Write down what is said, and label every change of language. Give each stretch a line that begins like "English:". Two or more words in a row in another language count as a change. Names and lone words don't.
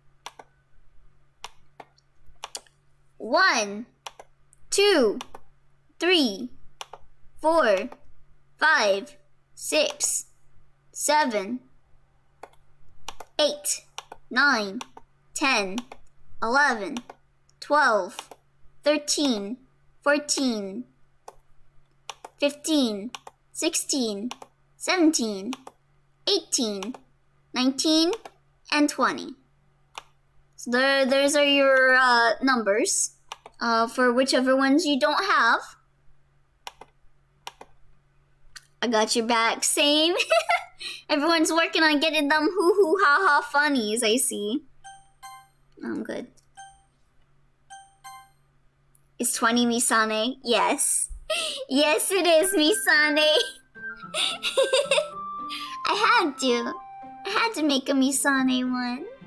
English: 1, 2, 3, 4, 5, 6, 7, 8, 9, 10, 11, 12, 13, 14, 15, 16, 17, 18, 19, and 20. So those are your numbers for whichever ones you don't have. I got your back, same. Everyone's working on getting them hoo-hoo ha-ha funnies, I see. I'm good. Is 20 Misane? Yes. Yes, it is Misane. I had to make a Misane one.